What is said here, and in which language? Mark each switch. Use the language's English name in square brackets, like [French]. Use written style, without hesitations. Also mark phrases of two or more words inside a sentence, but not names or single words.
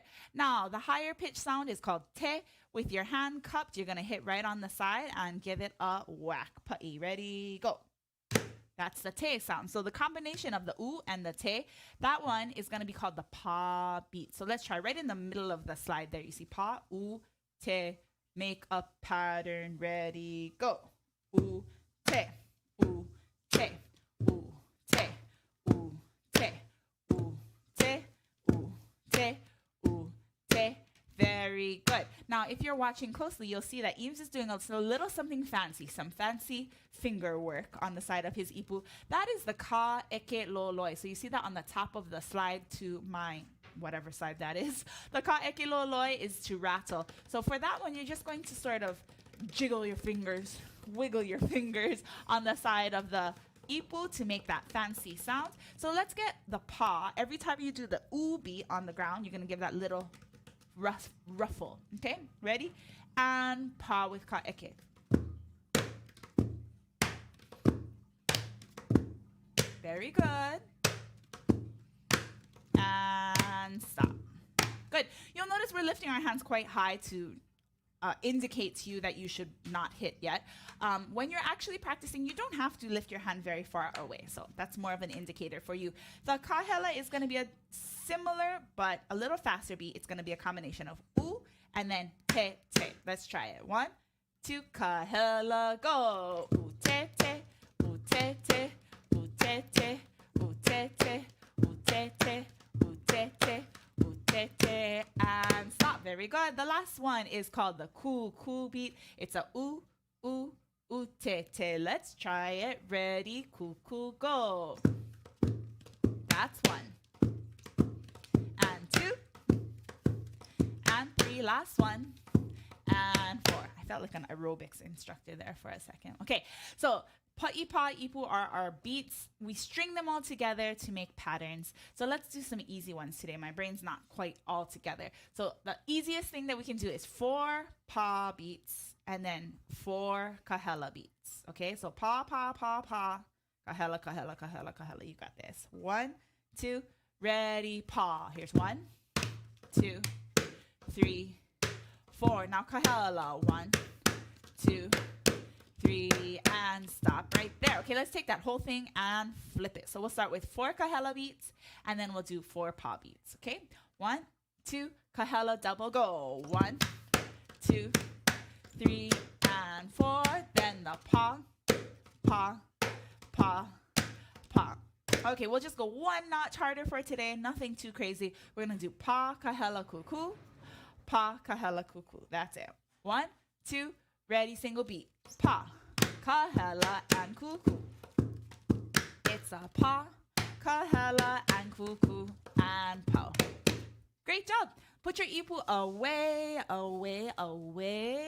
[English] Now, the higher pitch sound is called te. With your hand cupped, you're going to hit right on the side and give it a whack. Pa'i, ready, go. That's the te sound. So the combination of the u and the te, that one is going to be called the pa beat. So let's try right in the middle of the slide there. You see [Hawaiian] pa, u, te, [English] make a pattern, ready, go. U, te, u, te, u, te, u, te, u, te, u, te, u, te. Very good. Now, if you're watching closely, you'll see that Eames is doing a little something fancy, some fancy finger work on the side of his ipu. That is the [Hawaiian] ka eke lo loi. [English] So you see that on the top of the slide to my whatever side that is. The [Hawaiian] ka eke lo loi [English] is to rattle. So for that one, you're just going to sort of jiggle your fingers, wiggle your fingers on the side of the ipu to make that fancy sound. So let's get the pa. Every time you do the u beat on the ground, you're going to give that little ruffle. Okay, ready? And pa with [Hawaiian] ka eke. [English] Very good. And stop. Good. You'll notice we're lifting our hands quite high to indicate to you that you should not hit yet. When you're actually practicing, you don't have to lift your hand very far away. So that's more of an indicator for you. The kahela is going to be a similar but a little faster beat. It's going to be a combination of u and then [Hawaiian] te te. [English] Let's try it. 1, 2, kahela, go. U te te, u te te, u te te, u te te, u te te, u te te, u te te, and stop. Very good. The last one is called the cool beat. It's a [Hawaiian] u te te. [English] Let's try it. Ready, cool, go. That's 1. And 2. And 3. Last one. And 4. I felt like an aerobics instructor there for a second. Okay, so pa'ipa, ipu are our beats. We string them all together to make patterns. So let's do some easy ones today. My brain's not quite all together. So the easiest thing that we can do is 4 pa beats and then 4 kahela beats. [Hawaiian] Okay, so pa, pa, pa, pa, kahela, kahela, kahela, kahela. [English] You got this. 1, 2, ready, pa. Here's 1, 2, 3, 4. Now kahela. 1, 2, 3, and stop right there. Okay, let's take that whole thing and flip it. So we'll start with 4 kahela beats, and then we'll do 4 pa beats. Okay, 1, 2, kahela, double go. 1, 2, 3, and 4. Then the [Hawaiian] pa, pa, pa, pa. [English] Okay, we'll just go 1 notch harder for today. Nothing too crazy. We're gonna do [Hawaiian] pa, kahela, kuku, pa, kahela, [English] kuku. That's it. 1, 2, ready, single beat. [Hawaiian] Pa, kahela, [English] and kuku. It's a [Hawaiian] pa, kahela, [English] and kuku, and po. Great job. Put your ipu away, away, away.